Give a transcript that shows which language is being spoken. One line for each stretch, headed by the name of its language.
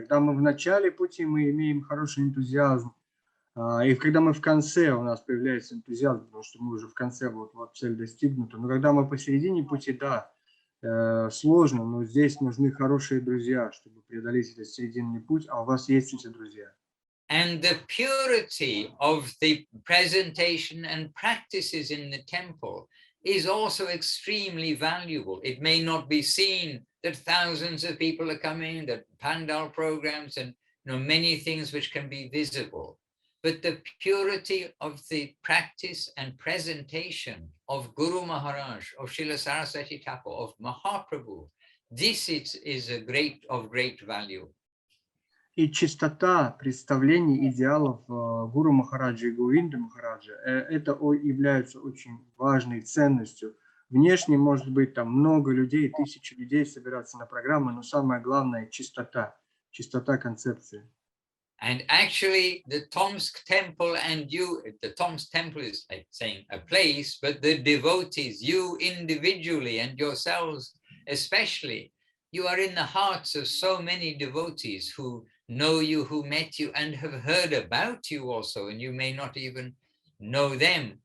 Russian: Когда мы в начале пути, мы имеем хороший энтузиазм. И когда мы в конце, у нас появляется энтузиазм, потому что мы уже в конце, вот цель достигнута. Но когда мы посередине пути, да, сложно, но здесь нужны хорошие друзья, чтобы преодолеть этот серединный путь, а у вас есть эти друзья.
English: And the purity of the presentation and practices in the temple is also extremely valuable. It may not be seen that thousands of people are coming, that pandal programs and many things which can be visible. But the purity of the practice and presentation of Guru Maharaj, of Srila Saraswati Thakur, of Mahaprabhu, this is of great value.
Russian: И чистота представлений, идеалов Гуру Махараджа и Говинды Махараджа, это является очень важной ценностью. Внешне может быть там много людей, тысячи людей собираться на программы, но самое главное – чистота концепции.
English: And actually, the Tomsk temple the Tomsk temple is like saying a place, but the devotees, you individually and yourselves especially, you are in the hearts of so many devotees who know you, who met you, and have heard about you also, and you may not even know them.